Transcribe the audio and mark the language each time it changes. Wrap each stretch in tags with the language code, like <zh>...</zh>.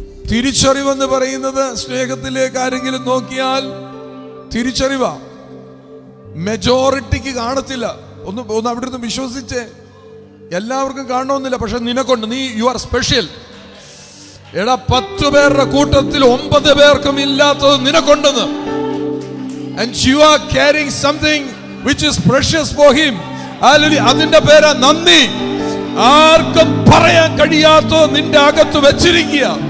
<ml>തിരിച്ചറിവെന്ന് പറയുന്നത് സ്നേഹത്തിലേക്ക് ആരെങ്കിലും നോക്കിയാൽ തിരിച്ചറിവാ. മെജോറിറ്റിക്ക് കാണത്തില്ല. ഒന്ന് അവിടെ നിന്ന് വിശ്വസിച്ചേ, എല്ലാവർക്കും കാണണമെന്നില്ല, പക്ഷെ നിനക്കൊണ്ട് നീ</ml> <en>You are special.</en> <ml>എടാ 10 പേരുടെ കൂട്ടത്തിൽ 9 പേർക്കും ഇല്ലാത്തത് നിനക്കൊണ്ടെന്ന്.</ml> <en>And you are carrying something which is precious for him.</en> <ml>അതിന്റെ പേരാ നന്ദി. ആർക്കും പറയാൻ കഴിയാത്തത് നിന്റെ അകത്ത് വെച്ചിരിക്കുക.</ml>